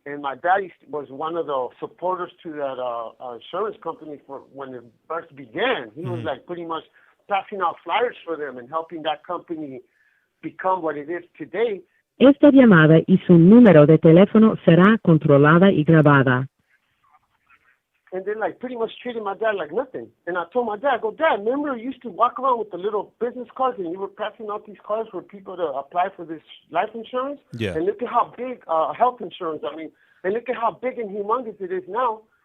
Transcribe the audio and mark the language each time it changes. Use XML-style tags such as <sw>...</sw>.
<en>And my dad was one of the supporters to that insurance company for when it first began. He was like pretty much passing out flyers for them and helping that company become what it is today.</en> <es>Esta llamada y su número de teléfono será controlada y grabada.</es> <en>And then, like, pretty much treated my dad like nothing. And I told my dad, I go, Dad, remember you used to walk around with the little business cards and you were passing out these cards for people to apply for this life insurance? Yeah. And look at how big health insurance, and look at how big and humongous it is now.</en>